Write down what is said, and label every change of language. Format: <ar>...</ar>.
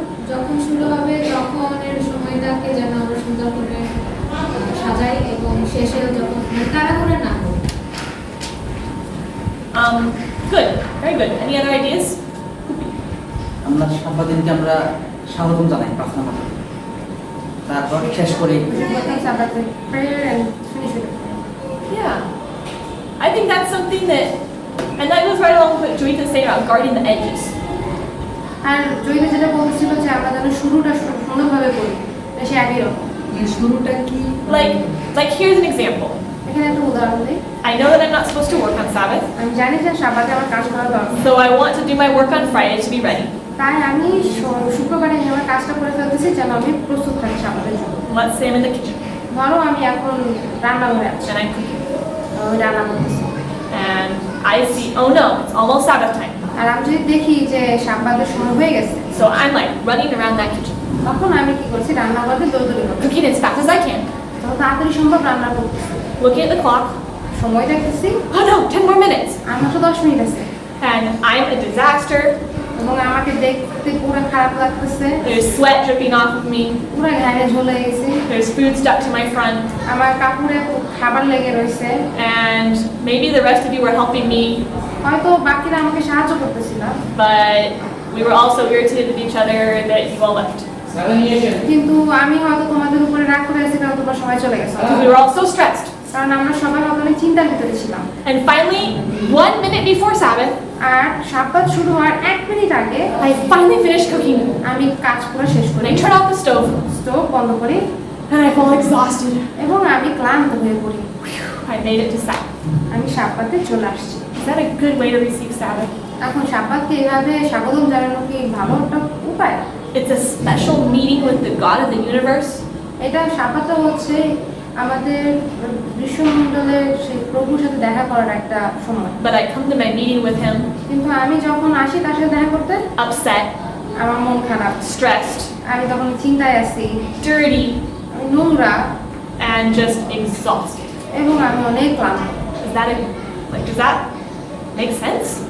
<bn>যখন শুরু হবে তখন এর সময়টাকে যেন আমরা সুন্দর করে সাজাই এবং শেষেও যখন তাড়াহুড়া না করি।</bn> <en>Good, very good. Any other ideas?</en> <bn>আমরা সাংবাদিককে আমরা স্বাগতম জানাই প্রার্থনা করে, তারপর শেষ করি।</bn> <en>We should work on Sabbath with prayer and finish with it. Yeah. I think that's something that, and that goes right along with what Joyita is saying about guarding the edges.</en> <bn>আর জয়িতা যেটা বলছিল যে আমরা যেন শুরুটা সুন্দরভাবে করি, সে একই রকম। এই শুরুটা কি</bn> <en>Like here's an example.</en> <bn>এখানে একটা উদাহরণ দিই।</bn> <en>I know that I'm not supposed to work on Sabbath,</en> <bn>আমি জানি যে সাব্বাতে আমার কাজ করা দরকার,</bn> <en>so I want to do my work on Friday to be ready.</en> <bn>তাই আমি শুক্রবারে আমি আমার কাজটা করে ফেলতেছি যেন আমি প্রস্তুত থাকি সাব্বাতের জন্য।</bn> <en>Let's say I'm in the kitchen</en> <bn>ধরো আমি এখন রান্নাঘরে আছি,</bn> <en>and I'm cooking,</en> <bn>আমি রান্না করতেছি,</bn> <en>and I see, oh no, it's almost Sabbath time.</en> <bn>আর আমি যদি দেখি যে সাব্বাতের সময় হয়ে গেছে,</bn> <en>So I'm like running around that kitchen,</en> <bn>তখন আমি কি করছি রান্নাঘরে দৌড়দৌড়ি করছি,</bn> <en>cooking as fast as I can,</en> <bn>তখন তাড়াতাড়ি সম্ভব রান্না করতেছি,</bn> <en>looking at the clock.</en> <bn>সময় দেখতেছি</bn> <en>Oh no, 10 more minutes.</en> <bn>আর মাত্র 10 মিনিট আছে,</bn> <en>And I'm a disaster.</en> <bn>এবং আমাকে দেখতে পুরো খারাপ লাগতেছে,</bn> <en>There's sweat dripping off of me.</en> <bn>পুরো ঘাড়ে ঝুলে গেছে,</bn> <en>There's food stuck to my front.</en> <bn>আমার কাপড়ে খাবার লেগে রয়েছে,</bn> <en>And maybe the rest of you were helping me,</en> <bn>হয়তো বাকিরা আমাকে সাহায্য করতেছিল,</bn> <en>but we were also irritated with each other that you all left.</en> <bn>কিন্তু আমি হয়তো তোমাদের উপরে রাগ করে আছি কারণ তোমরা সবাই চলে গেছো,</bn> <en>Because we were all so stressed.</en> <bn>কারণ আমরা সবাই অনেক চিন্তার ভিতরে ছিলাম।</bn> <en>And finally, 1 minute before Sabbath,</en> <bn>আর সাব্বাত শুরু হওয়ার 1 মিনিট আগে</bn> <en>I finally finished cooking.</en> <bn>আমি কাজ পুরো শেষ</bn> <en>And</en> <bn>করি,</bn> <en>I turn off the stove,</en> <bn>stove বন্ধ করি</bn> <en>and I fall exhausted.</en> <bn>এবং আমি ক্লান্ত হয়ে পড়ি।</bn> <en>I made it to Sabbath.</en> <bn>আমি সাব্বাতে চলে আসছি।</bn> <en>Is that a good way to receive Sabbath?</en> <bn>এখন সাব্বাতকে এভাবে স্বাগতম জানানো কি ভালো একটা উপায়?</bn> <en>It's a special meeting with the God of the universe.</en> <bn>এটা সাব্বাতটা হচ্ছে আমাদের বিশ্বমণ্ডলের সেই প্রভুর সাথে দেখা করার একটা সময়।</bn> <en>But I come to my meeting with him</en> <bn>কিন্তু আমি যখন আসি তার সাথে দেখা করতে,</bn> <en>upset,</en> <bn>আমার mন খারাপ,</bn> <en>stressed,</en> <bn>আমি তখন চিন্তায় আছি,</bn> <en>dirty,</en> <bn>আমি নোংরা</bn> <en>and just exhausted.</en> <bn>এবং আমি অনেক ক্লান্ত।</bn> <en>Does that make sense?</en>